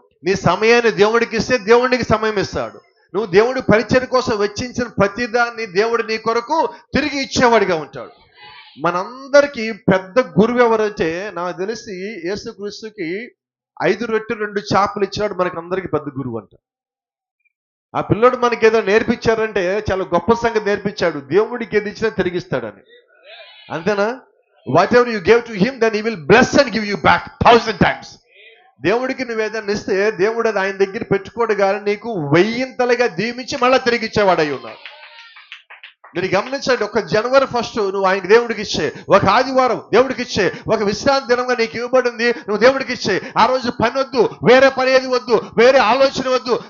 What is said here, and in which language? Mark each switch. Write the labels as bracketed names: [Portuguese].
[Telugu] నీ సమయాన్ని దేవుడికి ఇస్తే దేవుడికి సమయం ఇస్తాడు. నువ్వు దేవుడి పరిచయం కోసం వెచ్చించిన ప్రతిదాన్ని దేవుడు నీ కొరకు తిరిగి ఇచ్చేవాడిగా ఉంటాడు. మనందరికీ పెద్ద గురువు ఎవరంటే నాకు తెలిసి యేసుక్రీస్తుకి 5 రొట్టెలు 2 చేపలు ఇచ్చినాడు. మనకి అందరికీ పెద్ద గురువు అంట. ఆ పిల్లడు మనకి ఏదో నేర్పించారంటే చాలా గొప్ప సంగతి నేర్పించాడు. దేవుడికి ఏది ఇచ్చినా తిరిగిస్తాడని. అంతేనా? [English] Whatever you gave to him, then he will bless and give you back 1000 times. [Telugu] దేవుడికి నువ్వు ఏదైనా ఇస్తే దేవుడు అది ఆయన దగ్గర పెట్టుకోడు కానీ నీకు 1000ంతలుగా దీవించి మళ్ళీ తిరిగి ఇచ్చేవాడై ఉన్నాడు. మీరు గమనించండి, ఒక జనవరి 1 నువ్వు ఆయనకి దేవుడికి ఇచ్చే, ఒక ఆదివారం దేవుడికి ఇచ్చే, ఒక విశ్రాంతి దినంగా నీకు ఇవ్వబడింది, నువ్వు దేవుడికి ఇచ్చే. ఆ రోజు పని వద్దు, వేరే పని ఏది వద్దు, వేరే ఆలోచన వద్దు.